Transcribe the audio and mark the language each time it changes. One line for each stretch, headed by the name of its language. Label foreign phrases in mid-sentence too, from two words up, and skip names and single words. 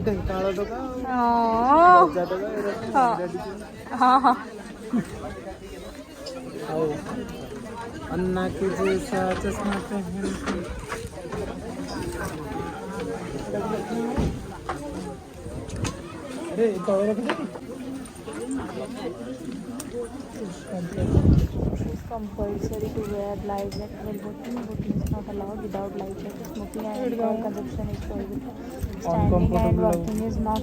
Odia: ହଁ ହଁ
Hindi: अन्ना की जैसा चश्मा पहन के। अरे तवे रख दे।
English: compulsory to wear life jacket while boating. Boating is not allowed without life jacket. Smoking and alcohol consumption is prohibited. Standing and walking is not.